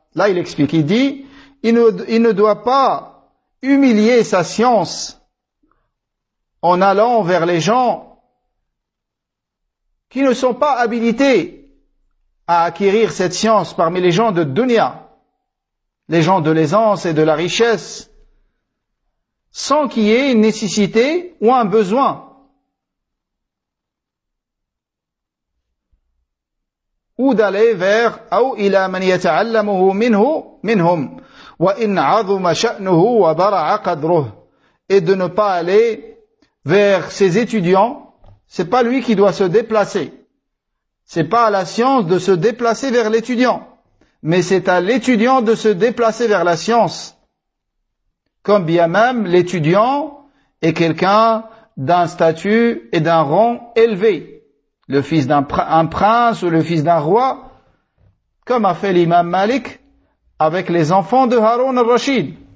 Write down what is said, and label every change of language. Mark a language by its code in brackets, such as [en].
[fr] Là il explique, il dit, il ne doit pas humilier sa science en allant vers les gens qui ne sont pas habilités à acquérir cette science parmi les gens de dunya, les gens de l'aisance et de la richesse, sans qu'il y ait une nécessité ou un besoin. Ou d'aller vers [ar] أو إلى من يتعلمه منه منهم وإن عظم شأنه وبرع قدره. [fr] Et de ne pas aller vers ses étudiants, c'est pas lui qui doit se déplacer, c'est pas à la science de se déplacer vers l'étudiant, mais c'est à l'étudiant de se déplacer vers la science, comme bien même l'étudiant est quelqu'un d'un statut et d'un rang élevé, le fils d'un prince ou le fils d'un roi, comme a fait l'imam Malik avec les enfants de Harun al-Rashid.